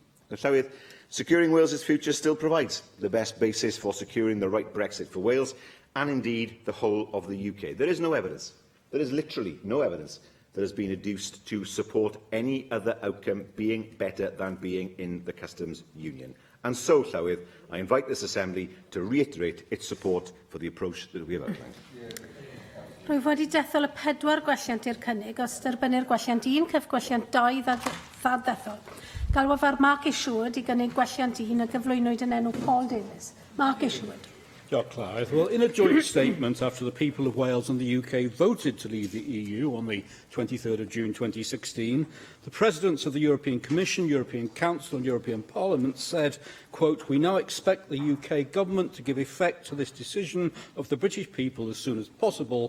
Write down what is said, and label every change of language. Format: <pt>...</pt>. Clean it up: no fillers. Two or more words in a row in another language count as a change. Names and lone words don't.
<en>Now, securing Wales's future still provides the best basis for securing the right Brexit for Wales and indeed the whole of the UK. There is no evidence, there is literally no evidence that has been adduced to support any other outcome being better than being in the customs union. And so, Llywyd, I invite this Assembly to reiterate its support for the approach that we have outlined.</en> <cy>Rwyf wedi dethol y 4 gwelliant i'r cynnig, os derbynir gwelliant 1 cyf gwelliant 2 ddethol. Galwaf ar Mark Isherwood I gynnig gwelliant 1 a gyflwynwyd yn enw Paul Davis. Mark Isherwood. Diolch, Clive.</cy> <en>Well, in a joint statement after the people of Wales and the UK voted to leave the EU on the 23rd of June 2016, the Presidents of the European Commission, European Council and European Parliament said, quote, "We now expect the UK Government to give effect to this decision of the British people as soon as possible.</en>